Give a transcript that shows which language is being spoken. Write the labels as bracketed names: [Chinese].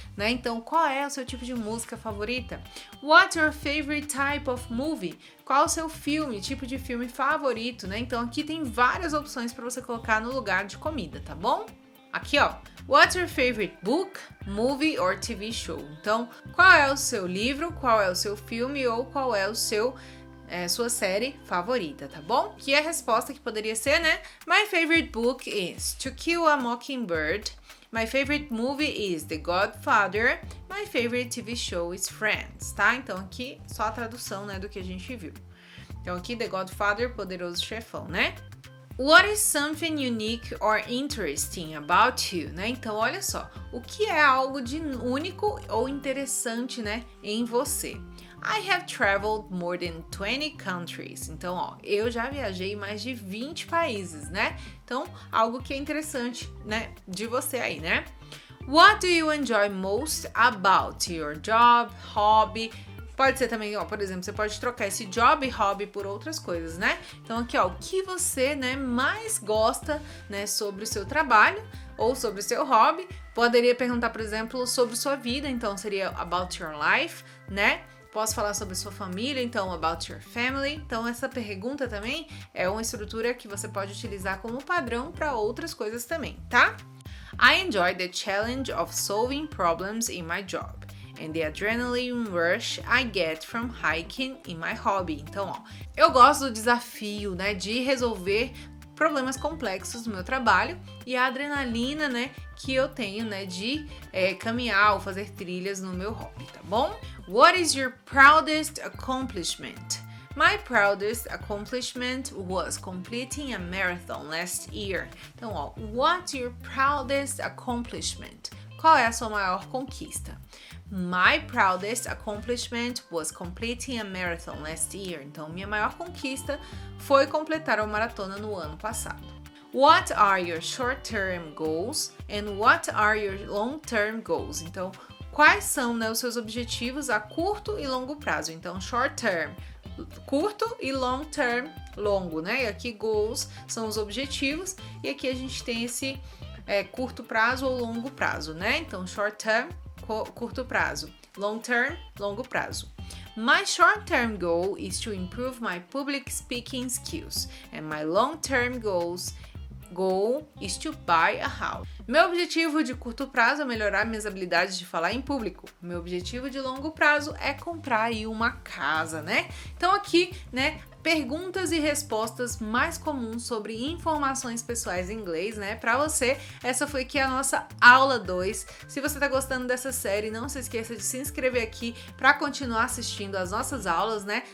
[Portuguese] Né? Então, qual é o seu tipo de música favorita? [English] What's your favorite type of movie? [Portuguese] Qual o seu filme, tipo de filme favorito? Né? Então, aqui tem várias opções para você colocar no lugar de comida, tá bom? Aqui, ó. [English] What's your favorite book, movie or TV show? [Portuguese] Então, qual é o seu livro, qual é o seu filme ou qual é o seu sua série favorita, tá bom? Que a resposta que poderia ser, né? [English] My favorite book is To Kill a Mockingbird. My favorite movie is The Godfather. My favorite TV show is Friends, [Portuguese] tá? Então aqui só a tradução, né, do que a gente viu. Então aqui The Godfather, Poderoso Chefão, né? [English] What is something unique or interesting about you, [Portuguese] né? Então, olha só, o que é algo de único ou interessante, né, em você? [English] I have traveled more than 20 countries. [Portuguese] Então, ó, eu já viajei em mais de 20 países, né? Então, algo que é interessante, né, de você aí, né? [English] What do you enjoy most about your job, hobby? [Portuguese] Pode ser também, ó, por exemplo, você pode trocar esse job e hobby por outras coisas, né? Então aqui, ó, o que você, né, mais gosta, né, sobre o seu trabalho ou sobre o seu hobby. Poderia perguntar, por exemplo, sobre sua vida, então seria [English] about your life, [Portuguese] né? Posso falar sobre sua família, então [English] about your family. [Portuguese] Então essa pergunta também é uma estrutura que você pode utilizar como padrão para outras coisas também, tá? [English] I enjoy the challenge of solving problems in my job. And the adrenaline rush I get from hiking in my hobby. [Portuguese] Então, ó, eu gosto do desafio, né, de resolver problemas complexos no meu trabalho e a adrenalina, né, que eu tenho, né, de caminhar ou fazer trilhas no meu hobby, tá bom? [English] What is your proudest accomplishment? My proudest accomplishment was completing a marathon last year. [Portuguese] Então, ó, [English] what's your proudest accomplishment? [Portuguese] Qual é a sua maior conquista? [English] My proudest accomplishment was completing a marathon last year. [Portuguese] Então, minha maior conquista foi completar uma maratona no ano passado. [English] What are your short-term goals and what are your long-term goals? [Portuguese] Então, quais são, né, os seus objetivos a curto e longo prazo? Então, short-term, curto, e long-term, longo, né? E aqui goals são os objetivos e aqui a gente tem esse curto prazo ou longo prazo, né? Então, short-term, curto prazo, long-term, longo prazo. [English] My short-term goal is to improve my public speaking skills and my long-term goal is to buy a house. [Portuguese] Meu objetivo de curto prazo é melhorar minhas habilidades de falar em público. Meu objetivo de longo prazo é comprar aí uma casa, né? Então aqui, né, perguntas e respostas mais comuns sobre informações pessoais em inglês, né? Pra você, essa foi aqui a nossa aula 2. Se você tá gostando dessa série, não se esqueça de se inscrever aqui pra continuar assistindo as nossas aulas, né?